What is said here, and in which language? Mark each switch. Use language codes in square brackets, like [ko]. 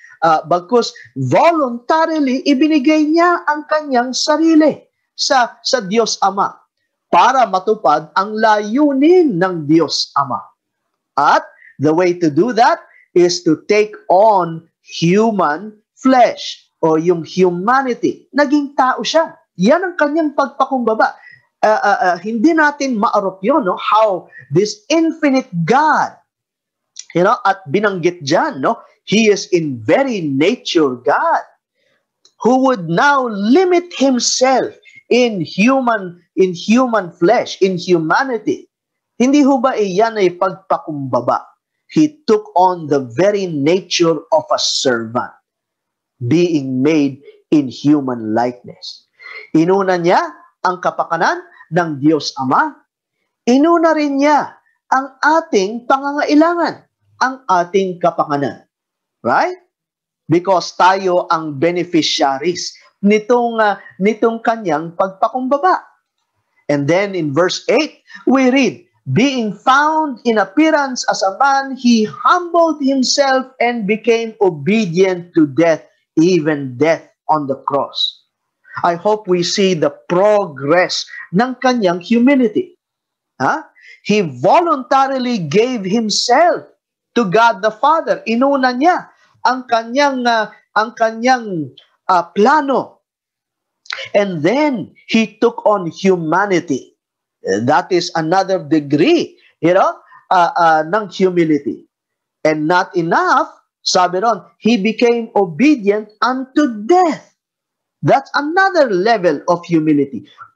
[tl] Bagkus voluntarily ibinigay niya ang kanyang sarili sa Diyos Ama para matupad ang layunin ng Diyos Ama. [en] At the way to do that is to take on human flesh [tl] o yung [en] humanity. [tl] Naging tao siya. Yan ang kanyang pagpakumbaba. Hindi natin maarop yun, no? [en] How this infinite God, [tl] at binanggit dyan, no? [en] He is in very nature God, who would now limit himself in human flesh, in humanity. [tl] Hindi ho ba iyan ay pagpakumbaba? [en] He took on the very nature of a servant, being made in human likeness. [tl] Inuna niya ang kapakanan ng Diyos Ama. Inuna rin niya ang ating pangangailangan, ang ating kapakanan. Right? Because tayo ang beneficiaries nitong kanyang pagpakumbaba. [en] And then in verse 8, we read, being found in appearance as a man, he humbled himself and became obedient to death, even death on the cross. I hope we see the progress [tl] ng kanyang [en] humility. He voluntarily gave himself to God the Father. [tl] Inuna niya ang kanyang plano. [en] And then he took on humanity. That is another degree, ng humility. And not enough, [tl] sabi ron, [en] he became obedient unto death. That's another level of humility.